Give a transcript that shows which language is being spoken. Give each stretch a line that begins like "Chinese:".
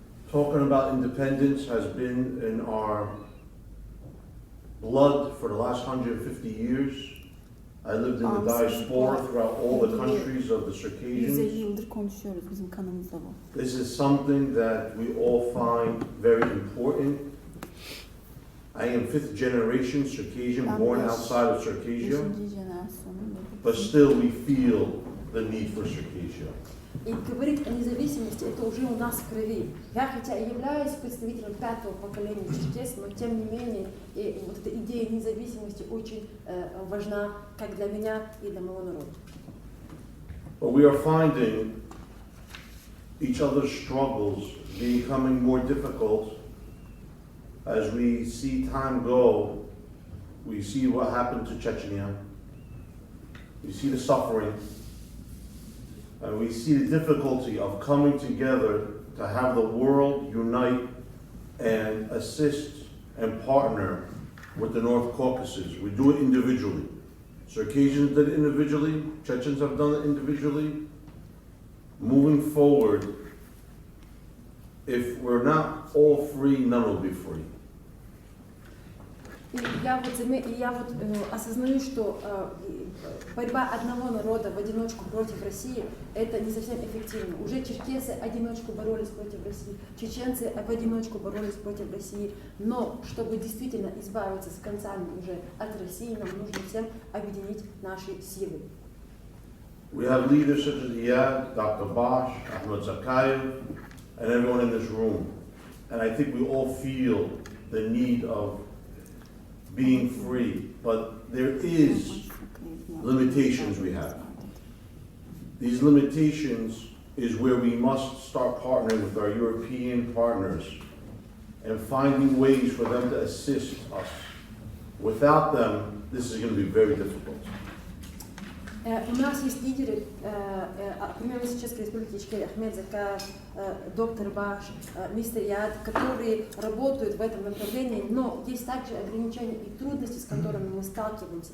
English: Talking about independence has been in our blood for the last 150 years. I lived in the diaspora throughout all the countries of the Circassians.
Turkish: 150 yıldır konuşuyoruz, bizim kanımızda bu.
English: This is something that we all find very important. I am 5th generation Circassian, born outside of Circassia, but still we feel the need for Circassia.
Russian: И говорить о независимости, это уже у нас в крови. Я хотя и являюсь представителем 5-го поколения черкес, но тем не менее и вот эта идея независимости очень важна как для меня и для моего народа.
English: But we are finding each other's struggles becoming more difficult as we see time go. We see what happened to Chechnya. We see the suffering. And we see the difficulty of coming together to have the world unite and assist and partner with the North Caucasus. We do it individually. Circassians did it individually, Chechens have done it individually. Moving forward, if we're not all free, none will be free.
Russian: И я вот осознаю, что борьба одного народа в одиночку против России – это не совсем эффективно. Уже черкесы одиночку боролись против России, чеченцы в одиночку боролись против России. Но чтобы действительно избавиться с концами уже от России, нам нужно всем объединить наши силы.
English: We have leaders such as Iyad, Dr. Bosch, Ahmed Zakhaev, and everyone in this room. And I think we all feel the need of being free, but there is limitations we have. These limitations is where we must start partnering with our European partners and finding ways for them to assist us. Without them, this is going to be very difficult.
Russian: У нас есть лидеры, премьер Чеченской республики Ичкерия Ахмед Закаев, доктор Баш, мистер Яд, которые работают в этом направлении, но есть также ограничения и трудности, с которыми мы сталкиваемся.